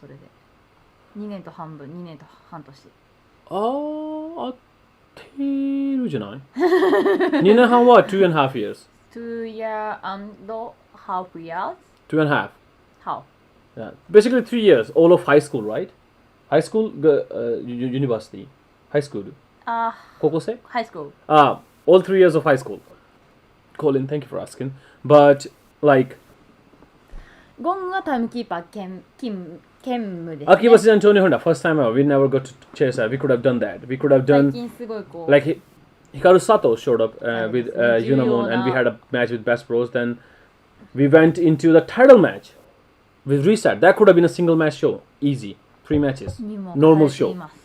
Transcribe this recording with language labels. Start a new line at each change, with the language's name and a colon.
Japanese: それで2年と半分、2年と半年。合ってるじゃない2年半は
English: 2.5 years. 2 year and half years? 2.5. How? Yeah. Basically 3 years, all of high school, right? High school, university. High school. 高校生? High school. All 3 years of high school. Colin, thank you for asking. But, like...
Japanese: ゴングはタイムキーパー兼務ですね。
English: Akki vs Antonio Honda, first time ever. We never got to chase that. We could have done that. We could have done...
Japanese: 最近すごいこう
English: Like, Hikaru Sato showed up with Yunamon and we had a match with Best Bros. Then we went into the title match with Reset. That could have been a single match show. Easy. 3 matches. Normal show.